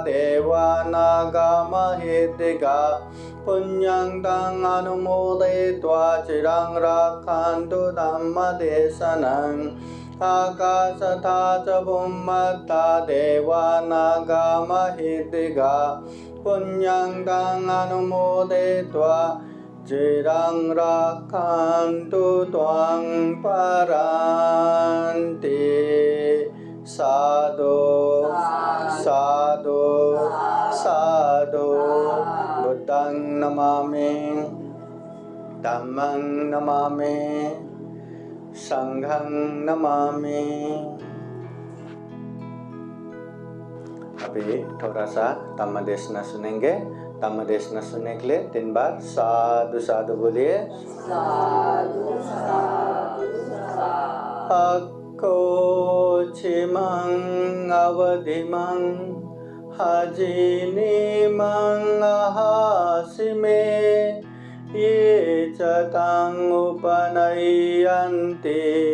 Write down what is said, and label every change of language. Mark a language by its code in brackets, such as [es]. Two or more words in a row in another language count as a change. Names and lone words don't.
[pi] देवानागमहितिका पुण्यं तं अनुमोदयित्वा चिरं रक्षन्तु धम्मदेशनम् आकाशथा च भूमथा देवानागमहितिका पुण्यं तं अनुमोदयित्वा चिरं रक्षन्तु त्वां परान्ति साधु साधु साधु बुद्धं नमामि धम्मं नमामि संघं नमामि। [hi] अभी थोड़ा सा धम्म देशना सुनेंगे। धम्म देशना सुनने के लिए 3 बार [pi] साधु साधु [hi] बोलिए। [pi] साधु साधु साधु। अक्को छिमं अवधिमं हजिनिमं अहासिमे ये च तं उपनयन्ति